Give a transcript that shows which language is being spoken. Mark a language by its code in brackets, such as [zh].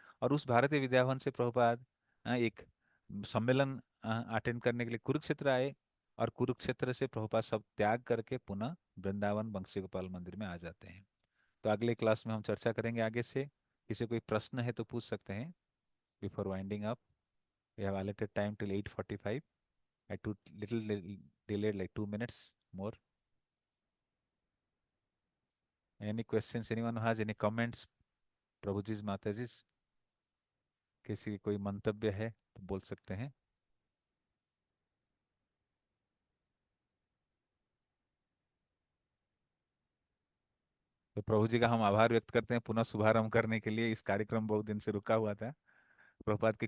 [hi] और उस भारतीय विद्या भवन से प्रभुपाद एक सम्मेलन अटेंड करने के लिए कुरुक्षेत्र आए, और कुरुक्षेत्र से प्रभुपाद सब त्याग करके पुनः वृंदावन बंसी गोपाल मंदिर में आ जाते हैं। तो अगले क्लास में हम चर्चा करेंगे आगे से। किसी कोई प्रश्न है तो पूछ सकते हैं [en] Before winding up. We have allotted time till 8:45. I took little delayed like 2 minutes more. Any questions? Anyone who has any comments? [hi] प्रभु जी, माता जी, किसी की कोई मंतव्य है तो बोल सकते हैं। तो प्रभु जी का हम आभार व्यक्त करते हैं पुनः शुभारंभ करने के लिए। इस कार्यक्रम बहुत दिन से रुका हुआ था, प्रभुपाद की